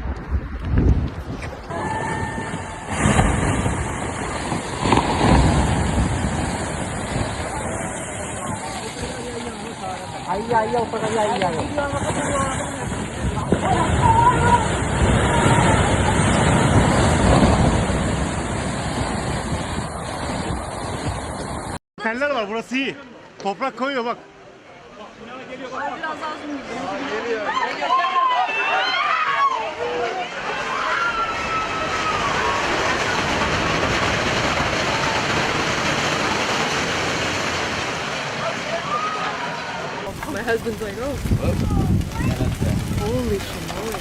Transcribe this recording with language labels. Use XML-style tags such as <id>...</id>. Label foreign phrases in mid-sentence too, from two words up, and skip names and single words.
<hi>आइए ऊपर आइए</hi> <tr>Teller var burası iyi. Toprak koyuyor bak. Biraz daha uzun geliyor.</tr> <en>My husband's like, oh. Holy shit.</en>